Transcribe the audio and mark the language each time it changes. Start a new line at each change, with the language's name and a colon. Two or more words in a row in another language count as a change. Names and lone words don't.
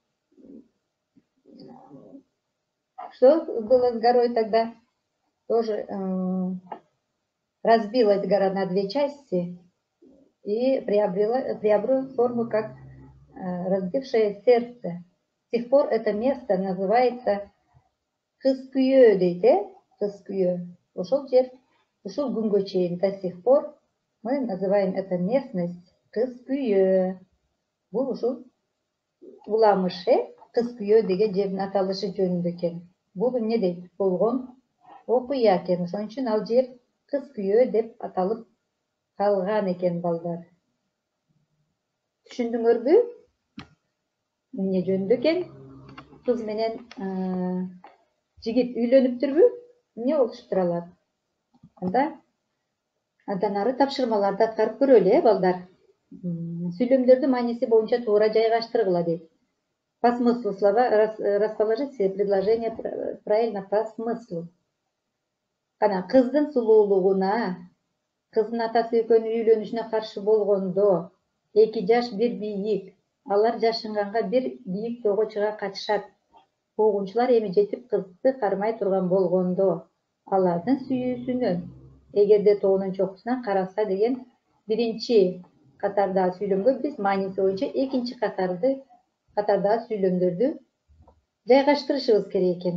Russian: Что было с горой тогда? Тоже разбилась гора на две части и приобрела форму как разбившее сердце. С тех пор это место называется Кыз-күйө дейді. Кыз-күйө.
Kyrgyz: Ушул жер, ушул күнгө чейин
Russian: до сих пор мы называем эту местность Кыз-күйө.
Kyrgyz: Бул ушул уламышы Кыз-күйө деген жердин аталышы жөнүндө экен. Бул эмне дейт? Болгон окуя экен. Ошон үчүн ал жер Кыз-күйө деп аталып калган экен, балдар. Түшүндүңөрбү? Эмне жөнүндө экен? Кыз менен жигит үйлөнүптүрбү? Эмне болуп туралат? Андан ары тапшырмаларды аткарып көрөлү, балдар. Сүйлөмдөрдү мааниси боюнча туура жайгаштыргыла дейт.
Russian: По смыслу слова расположите предложение правильно по смыслу.
Kyrgyz: Кана кыздын сулуулугуна, кыздын атасы экөөнүн үйлөнүшүнө каршы болгондо 2 жаш 1 бийик, алар жашынганга 1 бийик тоого чыга катышат. Куугунчулар эми жетип кызды кармай турган болгондо алардын сүйүүсүнөн эгерде тоонун чокусунан караса деген биринчи катардагы сүйлөмгө биз мааниси боюнча экинчи катардагы сүйлөмдөрдү жайгаштырышыбыз керек экен.